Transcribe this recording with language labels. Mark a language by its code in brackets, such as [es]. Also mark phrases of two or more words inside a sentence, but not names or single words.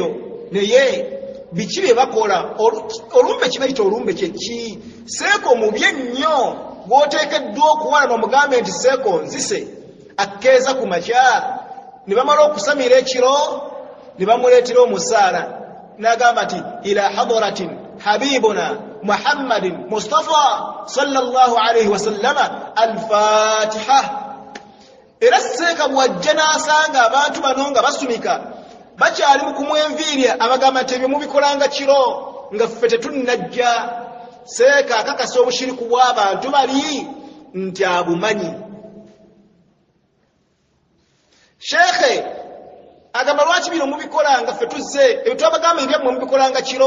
[lg] Naye biki bye bakola? Olumbe kibayita olumbe kyeki? Seeko mubi ennyo gw'oteekeddwa okuwala n'omugambe nti seeko nzise, akkeeza ku makya. Ne bamala okusamira ekiro ne bamuleetera omusaala, n'agamba nti [ar] إلى حضرة حبيبنا محمد مصطفى صلى الله عليه وسلم الفاتحة. [lg] Era seeka bw'ajja n'asanga abantu bano nga basumika bakyali mu kumwenviirya, abagamba nti ebyo mubikolanga kiro nga ffe tetunnajja. Seeka akakasa obushiriku bw'abantu bali nti abumanyi. Sheekhe agamba lwaki bino mubikola nga ffe tuzze, ebyo twabagamba ebyammwe mubikolanga kiro.